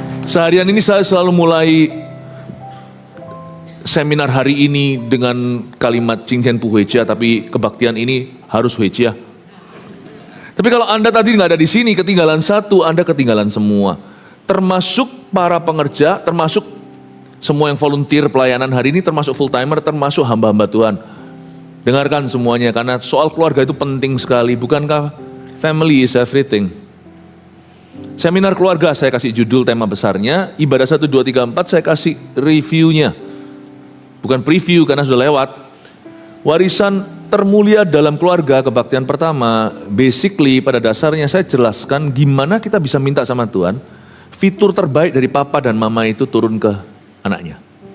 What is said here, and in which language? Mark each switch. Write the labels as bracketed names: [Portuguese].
[Indonesian] Seharian ini saya selalu mulai seminar hari ini dengan kalimat Cingchen Pu Huecia, tapi kebaktian ini harus Huecia. Tapi kalau Anda tadi nggak ada di sini, ketinggalan satu, Anda ketinggalan semua. Termasuk para pengerja, termasuk semua yang volunteer pelayanan hari ini, termasuk full timer, termasuk hamba-hamba Tuhan. Dengarkan semuanya, karena soal keluarga itu penting sekali. Bukankah [English] family is everything? [Indonesian] Seminar keluarga saya kasih judul tema besarnya, ibadah 1, 2, 3, 4 saya kasih reviewnya. Bukan preview karena sudah lewat. Warisan termulia dalam keluarga, kebaktian pertama, basically pada dasarnya saya jelaskan gimana kita bisa minta sama Tuhan, fitur terbaik dari papa dan mama itu turun ke anaknya.